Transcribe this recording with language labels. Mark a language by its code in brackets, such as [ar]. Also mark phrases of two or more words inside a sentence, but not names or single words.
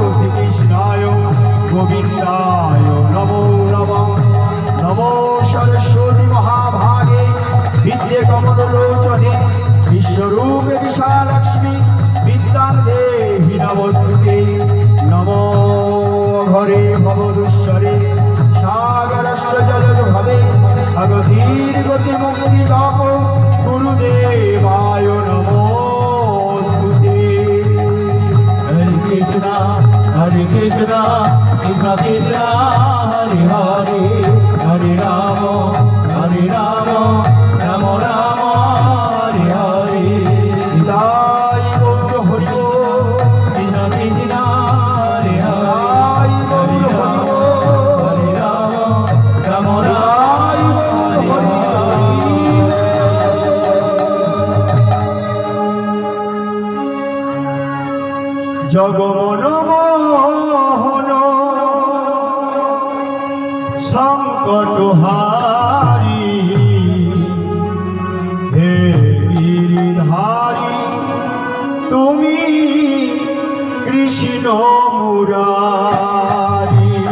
[sa] শ্রীকৃষ্ণায় গোবিন্দায় নমো নমঃ নমো সরস্বতী মহাভাগে বিদ্যে কমলোচনে বিশ্বরূপে বিশালক্ষ্মী বিদ্যাং দেহি নমস্তুতে নমো ঘরে ভবদুশ্বরে সাগরস্য জলদ্ভবে ভগধীর গতি মুক্তি জপ গুরুদেবায় নমস্তুতে Hare Krishna, Krishna Krishna, Hare Hare, Hare Rama, Rama Rama, Hare Hare. [bn] নিতাই গৌর হরি বল, [sa] Krishna Krishna, Hare Hare, [bn] নিতাই গৌর হরি বল, [sa] Hare Rama, Rama [bn] নিতাই গৌর হরি বল। জগমন মোহন সংকটহারি হে গিরিধারী তুমি কৃষ্ণ মুরারি